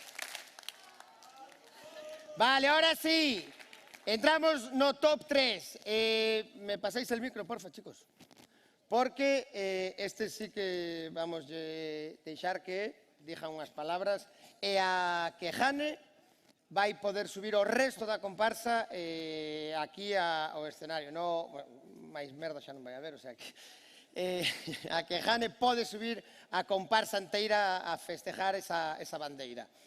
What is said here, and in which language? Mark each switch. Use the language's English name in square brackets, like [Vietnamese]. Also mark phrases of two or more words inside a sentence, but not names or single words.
[Spanish] Vale, ahora sí. [Galician] Entramos no top 3. [Spanish] Me pasáis el micro, porfa, chicos. Porque este sí que vamos a [Galician] deixar que digan unhas palabras. E a que Jane vai poder subir o resto da comparsa aquí ao escenario. No, máis merda xa non vai haber, o sea que... a que Jane pode subir a comparsa inteira a festejar esa bandeira.